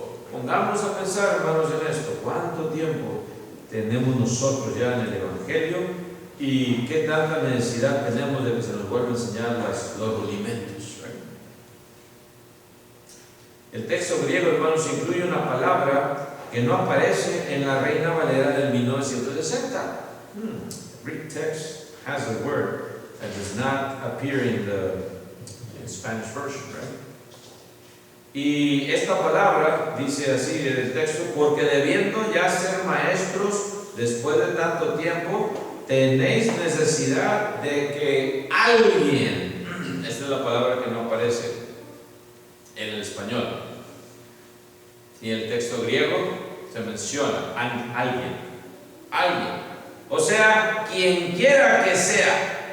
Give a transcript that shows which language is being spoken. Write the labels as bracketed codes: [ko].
[es] Pongamos a pensar, hermanos, en esto. ¿Cuánto tiempo tenemos nosotros ya en el Evangelio? ¿Y qué tanta necesidad tenemos de que se nos vuelva a enseñar los rudimentos? El texto griego, hermanos, incluye una palabra que no aparece en la Reina Valera del 1960. [en] The Greek text has a word that does not appear in the Spanish version, right? [es] Y esta palabra dice así en el texto: porque debiendo ya ser maestros después de tanto tiempo, tenéis necesidad de que alguien, esta es la palabra que no aparece en el español, y en el texto griego se menciona alguien, o sea, quien quiera que sea.